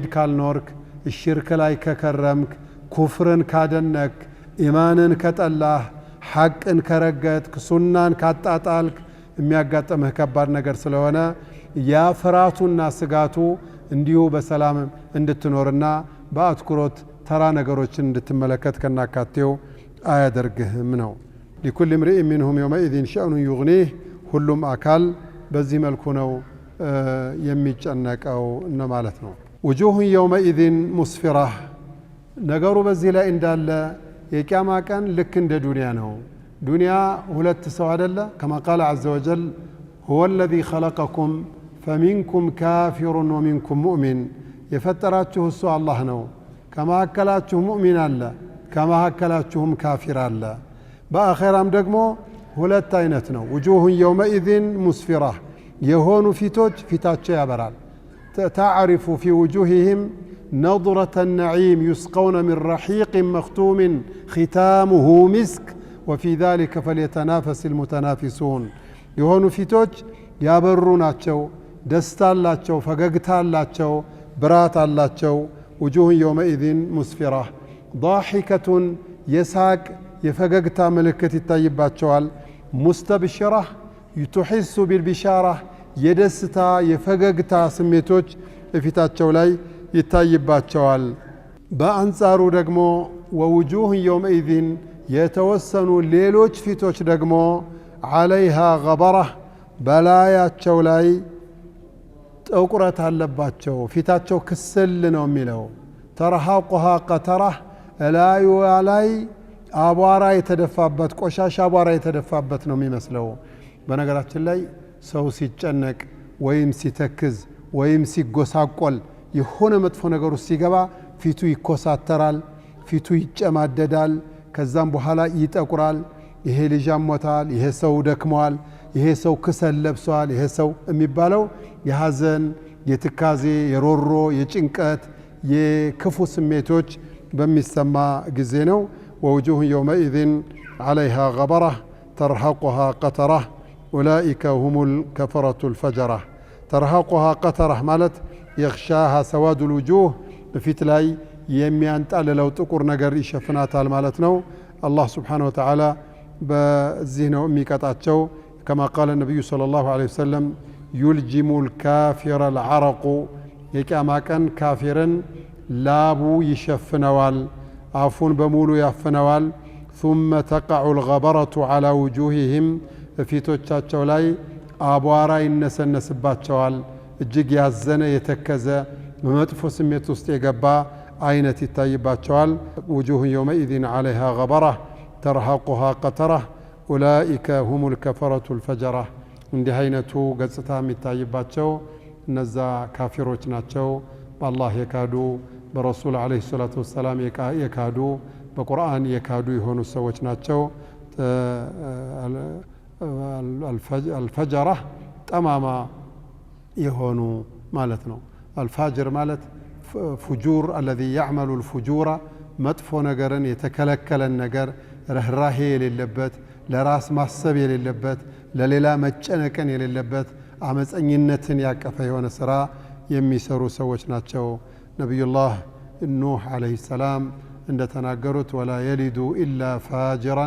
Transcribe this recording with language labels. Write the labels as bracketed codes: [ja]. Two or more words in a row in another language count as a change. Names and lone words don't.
[am] ካልኖርክ ሽርክ ላይ ከከረምክ ኩፍርን ካደነክ ኢማንን ከጠላህ ሐቅን ከረገጥክ ሱናን ካጣጣልክ የሚያጋጥምህ ከባድ ነገር ስለሆነ ያ ፍራቱና ስጋቱ እንዲሁ በሰላም እንድትኖርና በአትኩሮት ተራ ነገሮችን እንድትመለከት ከናካቴው አያደርግህም ነው [ar] لكل امرئ منهم يومئذ شأن يغنيه [am] ሁሉም አካል በዚህ መልኩ ነው የሚጨነቀው ነው ማለት ነው [ar] وجوه يومئذ مسفرة [am] ነገሩ በዚህ ላይ እንዳለ የቂያማ ቀን ልክ እንደ ዱንያ ነው ዱንያ ሁለት ሰው አይደለ [ar] كما قال عز وجل هو الذي خلقكم فمنكم كافر ومنكم مؤمن [am] የፈጠራችሁ እሱ አላህ ነው ከማከላችሁ ሙእሚን አለ ከማከላችሁም ካፊር አለ በአኺራም ደግሞ ሁለት አይነት ነው [ar] وجوه يومئذ مسفرة [am] የሆኑ ፊቶች ፊታቸው ያበራል [ar] تعرف في وجوههم نظرة النعيم يسقون من رحيق مختوم ختامه مسك وفي ذلك فليتنافس المتنافسون [am] የሆኑ ፊቶች ያበሩ ናቸው ደስታ አላቸው ፈገግታ አላቸው ብራት አላቸው [ar] وجوه يومئذ مسفرة ضاحكة يساق [am] የፈገግታ ምልክት ይታይባቸዋል [ar] مستبشرة تحس بالبشارة [am] የደስታ የፈገግታ ስሜቶች በፊታቸው ላይ ይታይባቸዋል በአንጻሩ ደግሞ [ar] ووجوه يومئذ [am] የተወሰኑ ሌሎች ፊቶች ደግሞ [ar] عليها غبرة [am] በላያቸው ላይ ጥቁረት አለባቸው ፊታቸው ክስል ነው የሚለው [ar] ترهقها قترة [am] ላዩ ላይ አቧራ የተደፋበት ቆሻሻ አቧራ የተደፋበት ነው የሚመስለው በነገራችን ላይ ሰው ሲጨነቅ ወይም ሲተክዝ ወይም ሲጎሳቆል የሆነ መጥፎ ነገር ውስጥ ሲገባ ፊቱ ይኮሳተራል ፊቱ ይጨማደዳል ከዛም በኋላ ይጠቁራል ይሄ ልጅ አሞታል ይሄ ሰው ደክሟል ይሄ ሰው ክሰል ለብሷል ይሄ ሰው የሚባለው የሐዘን የትካዜ የሮሮ የጭንቀት የክፉ ስሜቶች በሚሰማ ጊዜ ነው [ar] ووجوه يومئذ عليها غبرة ترهقها قترة أولئك هم الكفرة الفجرة ترهقها قترة مالت يغشاها سواد الوجوه بفت لاي [am] የሚያንጣልለው ጥቁር ነገር ይሸፍናታል ማለት ነው። አላህ [ar] سبحانه وتعالى [am] በዚህ ነው የሚቀጣቸው። [ar] كما قال النبي صلى الله عليه وسلم يلجم الكافر العرق [am] የቂያማ ቀን ካፊርን ላቡ ይሸፍነዋል፣ አፉን በሙሉ ያፍነዋል። [ar] ثم تقع الغبرة على وجوههم [am] ፊቶቻቸው ላይ አቧራ ይነሰነስባቸዋል። እጅግ ያዘነ የተከዘ በመጥፎ ስሜት ውስጥ የገባ አይነት ይታይባቸዋል። [ar] وجوه يومئذ عليها غبرة ترهقها قترة أولئك هم الكفرة الفجرة [am] እንዲህ አይነቱ ገጽታ የሚታይባቸው እነዛ ካፊሮች ናቸው። በአላህ የካዱ በረሱል [ar] عليه الصلاة والسلام [am] የካዱ በቁርአን የካዱ የሆኑ ሰዎች ናቸው። አልፈጀራ ጠማማ የሆኑ ማለት ነው። አልፋጅር ማለት [ar] فجور الذي يعمل الفجور [am] መጥፎ ነገርን የተከለከለን ነገር ርህራሄ የሌለበት ለራስ ማሰብ የሌለበት ለሌላ መጨነቅን የሌለበት አመፀኝነትን ያቀፈ የሆነ ስራ የሚሰሩ ሰዎች ናቸው። ነብዩላህ ኑህ [ar] عليه السلام [am] እንደተናገሩት [ar] ولا يلدوا إلا فاجرا